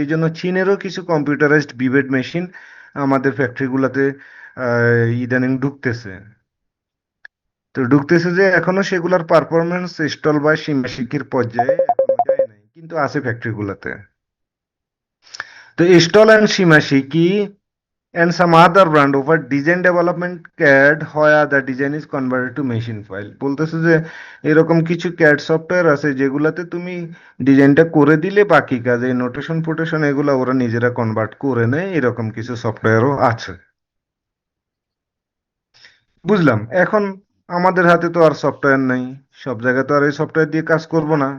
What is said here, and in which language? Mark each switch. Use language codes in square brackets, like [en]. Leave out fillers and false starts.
[bn] এই জন্য চীনেরও কিছু কম্পিউটারাইজড বিভেড মেশিন আমাদের ফ্যাক্টরিগুলোতে ইদানিং ঢুকতেছে। তো ঢুকতেছে যে এখনো সেগুলোর পারফরমেন্স স্টল বা সীমাশিকির পর্যায়ে এখনো যায় নাই, কিন্তু আছে ফ্যাক্টরিগুলোতে। তো stall and সীমাশিকি [en] and some other brand over design development CAD where the design is converted to machine file। [bn] বলতেছে যে এরকম কিছু CAD সফটওয়্যার আছে যেগুলাতে তুমি ডিজাইনটা করে দিলে বাকি কাজ, এই নোটেশন ফোটেশন এগুলা ওরা নিজেরা কনভার্ট করে নেয়, এরকম কিছু সফটওয়্যারও আছে। বুঝলাম। এখন আমাদের হাতে তো আর সফটওয়্যার নাই, সব জায়গায় তো আর এই সফটওয়্যার দিয়ে কাজ করব না।